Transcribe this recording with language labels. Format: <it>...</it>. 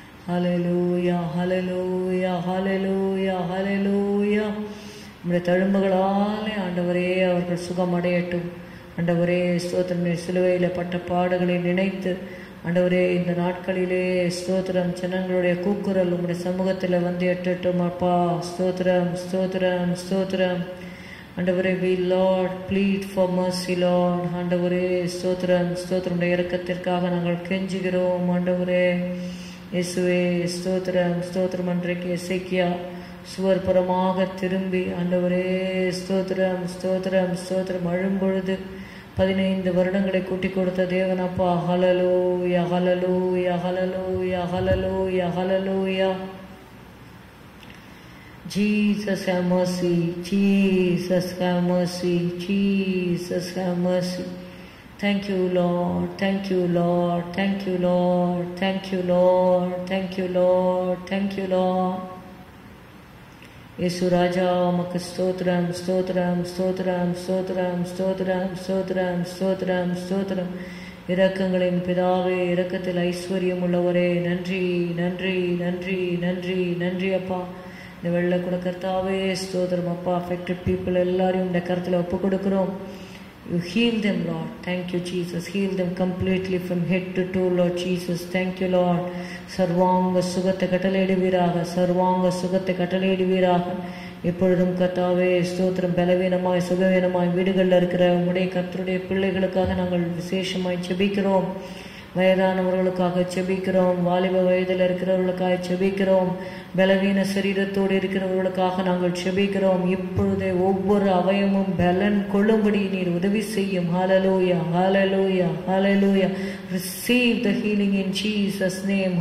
<ta>ஹல்லேலூயா ஹல்லேலூயா ஹல்லேலூயா ஹல்லேலூயா. நம்முடைய தழும்புகளாலே ஆண்டவரே அவர்கள் சுகமடையட்டும். ஆண்டவரே ஸ்தோத்திரம். சிலுவையில் பட்ட பாடுகளை நினைத்து ஆண்டவரே இந்த நாட்களிலே ஸ்தோத்திரம். ஜனங்களுடைய கூக்குரல் உங்களுடைய சமூகத்தில் வந்து எட்டட்டும் அப்பா. ஸ்தோத்திரம் ஸ்தோத்திரம் ஸ்தோத்திரம். ஆண்டவரே</ta> <en>we Lord plead for mercy Lord.</en> <ta>ஆண்டவரே ஸ்தோத்திரம் ஸ்தோத்திரம். இரக்கத்திற்காக நாங்கள் கெஞ்சுகிறோம் ஆண்டவரே இயேசுவே. ஸ்தோத்திரம் ஸ்தோத்திரம். அன்றைக்கு எசேக்கியா சுவர் புறமாக திரும்பி ஆண்டவரே ஸ்தோத்திரம் ஸ்தோத்திரம் ஸ்தோத்திரம் அழும்பொழுது 15 வருடங்களை கூட்டி கொடுத்த தேவனப்பா. ஹல்லேலூயா ஹல்லேலூயா ஹல்லேலூயா ஹல்லேலூயா ஹல்லேலூயா.</ta> <en>Jesus have mercy. Jesus have mercy. Jesus have mercy. Thank you Lord. Thank you Lord. Thank you Lord. Thank you Lord. Thank you Lord. Thank you Lord.</en> <ta>இயேசு ராஜா உமக்கு ஸ்தோத்திரம் ஸ்தோத்திரம் ஸ்தோத்திரம் ஸ்தோத்திரம் ஸ்தோத்திரம் ஸ்தோத்திரம் ஸ்தோத்திரம் ஸ்தோத்திரம். இரக்கங்களின் பிதாவே, இரக்கத்தில் ஐஸ்வர்யம் உள்ளவரே, நன்றி நன்றி நன்றி நன்றி நன்றி அப்பா. இந்த வெள்ள கூட கர்த்தாவே ஸ்தோத்திரம் அப்பா.</ta> <en>affected people</en> <ta>எல்லாரையும் இந்த கருத்தில் ஒப்பு கொடுக்கிறோம்.</ta> <en>You heal them, Lord. Thank you, Jesus. Heal them completely from head to toe, Lord Jesus. Thank you, Lord.</en> <ta>சர்வாங்க சுகத்தை கட்டளையிடுவீராக. சர்வாங்க சுகத்தை கட்டளையிடுவீராக. எப்பொழுதும் கர்த்தாவே ஸ்தோத்திரம். பலவீனமாய் சுகவீனமாய் வீடுகளில் இருக்கிற உம்முடைய கர்த்தருடைய பிள்ளைகளுக்காக நாங்கள் விசேஷமாய் ஜெபிக்கிறோம். வயதானவர்களுக்காக ஜெபிக்கிறோம். வாலிப வயதில் இருக்கிறவர்களுக்காக ஜெபிக்கிறோம். பலவீன சரீரத்தோடு இருக்கிறவர்களுக்காக நாங்கள் ஜெபிக்கிறோம். இப்பொழுதே ஒவ்வொரு அவயமும் பலன் கொள்ளும்படி நீர் உதவி செய்யும். ஹல்லேலூயா ஹல்லேலூயா ஹல்லேலூயா.</ta> <en>Receive the healing in Jesus' name.</en>